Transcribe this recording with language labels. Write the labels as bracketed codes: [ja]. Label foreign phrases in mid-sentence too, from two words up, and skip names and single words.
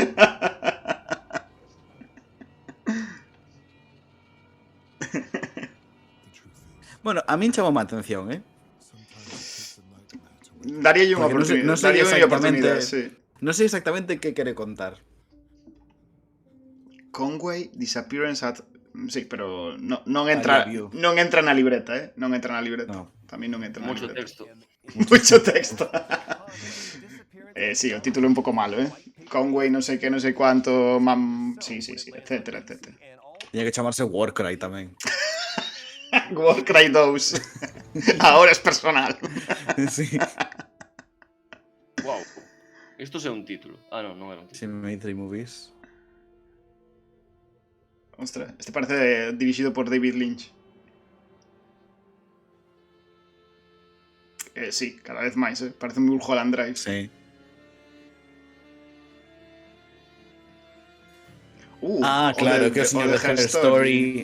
[gl] Bueno, a min chamou a atención, Daríalle unha Porque oportunidade. non sei exactamente- Sí. Non sei exactamente que quere contar. Conway, Disappearance at... Sí, pero non entra [en] I love you. [gl] non entra na libreta, Non entra na libreta. No. Tamén non entra na [es] Mucho [gl] libreta. [es] texto. Mucho texto. [gl] Sí, o título é un pouco malo, Conway, non sei que, non sei cuánto, sí, etcétera. Tiña que chamarse Warcry tamén. Warcry 2. [es] Ahora es personal. [gl] Sí. Wow. Isto é un título. Non era un título. Si [en] me made 3 movies. [gl] Ostras, este parece dirixido por David Lynch. Sí, cada vez máis, Parece un Mulholland Drive. Sí. Claro, que é o señor de Her Story.